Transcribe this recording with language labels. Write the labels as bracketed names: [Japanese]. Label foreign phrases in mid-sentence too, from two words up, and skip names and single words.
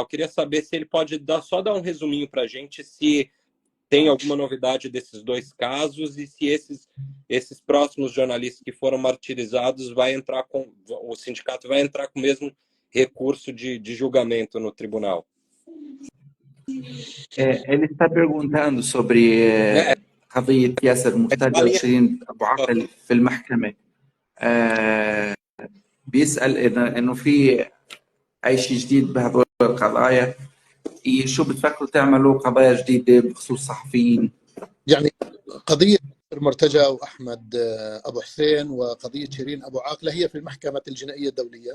[Portuguese] Queria saber se ele pode só dar um resuminho para a gente, se tem alguma novidade desses dois casos e se esses próximos jornalistas que foram martirizados o sindicato vai entrar com o mesmo recurso de julgamento no tribunal. Ele está perguntando sobre [Arabic] قضية ياسر مرتجى وشيرين أبو عقل في المحكمة. بيسأل إنه في أي شيء جديد بهذول القضايا، شو بتفكروا تعملوا قضايا جديدة بخصوص صحفيين؟ يعني قضية مرتجى وأحمد أبو حسين وقضية شيرين أبو عاقلة هي في المحكمة الجنائية الدولية.